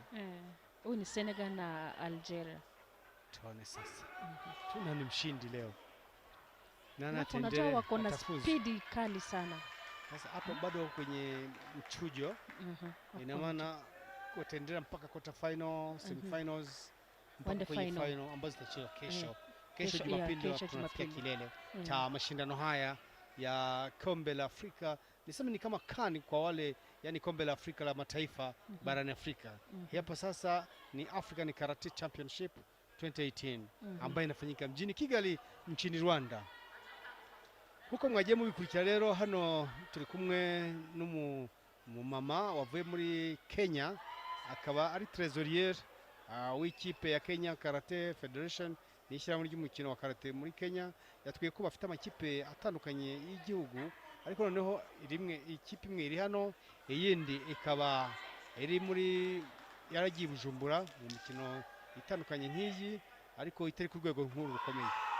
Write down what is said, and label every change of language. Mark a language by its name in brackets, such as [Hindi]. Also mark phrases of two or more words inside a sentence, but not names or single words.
[Swahili] Huyu ni Senegal na Algeria. Tuone sasa. Tuna ni mshindi leo. Nana tendele. Unajua wako na speed kali sana. Sasa hapo bado kwenye mchujo. Ina maana wataendelea mpaka [English] quarter final, semi-finals, [Swahili] mpaka kwenye final ambazo zitachezwa kesho. Kesho Jumapili tunafikia kilele cha mashindano haya ya kombe la Afrika. Nisema ni kama CAN kwa wale, yani kombe la Afrika la mataifa barani Afrika. Hapa sasa ni [English] African Karate Championship [Swahili] 2018 ambayo inafanyika mjini Kigali nchini Rwanda. [Kinyarwanda] Huko mwajemu bikurikira rero hano turi kumwe n'umumama wavuye muri Kenya, akaba ari trésorier w'ikipe ya Kenya Karate Federation, nishyira muri ry'umukino wa karate muri Kenya. Yatwiye ko bafite amakipe atandukanye y'igihugu, ariko noneho ikipe imwe iri hano, iyindi ikaba iri muri yaragiye Bujumbura mu mikino itandukanye nk'iyi, ariko itari ku rwego nkuru rukomeye.